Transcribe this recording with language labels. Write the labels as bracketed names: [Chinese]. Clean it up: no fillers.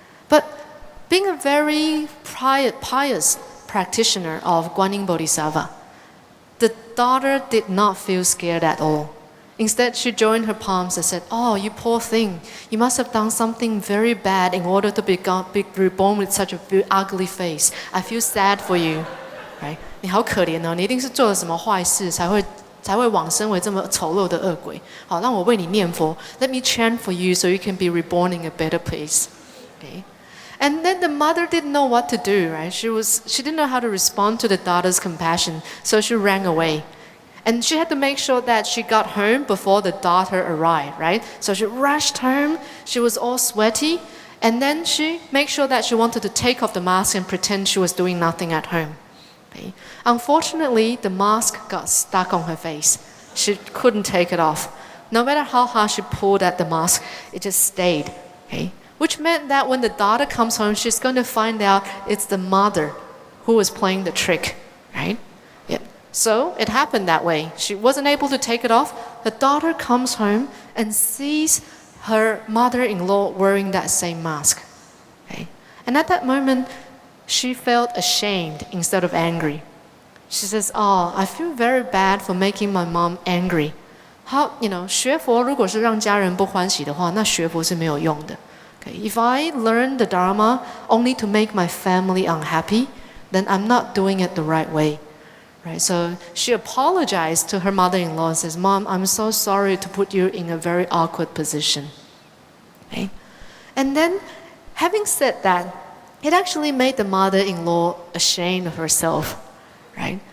[English] But being a very pious practitioner of Guanyin Bodhisattva, the daughter did not feel scared at all. Instead, she joined her palms and said, "Oh, you poor thing. You must have done something very bad in order to be reborn with such a ugly face. I feel sad for you." Right? [Chinese] 你好可怜哦，你一定是做了什么坏事才会往生为这么丑陋的恶鬼。好，让我为你念佛。 [English] Let me chant for you so you can be reborn in a better place. Okay? And then the mother didn't know what to do, right? She didn't know how to respond to the daughter's compassion, so she ran away. And she had to make sure that she got home before the daughter arrived, right? So she rushed home, she was all sweaty, and then she made sure that she wanted to take off the mask and pretend she was doing nothing at home. Okay? Unfortunately, the mask got stuck on her face. She couldn't take it off. No matter how hard she pulled at the mask, it just stayed. Okay? Which meant that when the daughter comes home, she's going to find out it's the mother who was playing the trick, right? Yeah. So it happened that way. She wasn't able to take it off. The daughter comes home and sees her mother-in-law wearing that same mask. Okay? And at that moment, she felt ashamed instead of angry. She says, "Oh, I feel very bad for making my mom angry." [Chinese] How, 学佛如果是让家人不欢喜的话，那学佛是没有用的。 [English] If I learn the Dharma only to make my family unhappy, then I'm not doing it the right way. Right? So she apologized to her mother-in-law and says, "Mom, I'm so sorry to put you in a very awkward position." Okay? And then, having said that, it actually made the mother-in-law ashamed of herself. Right?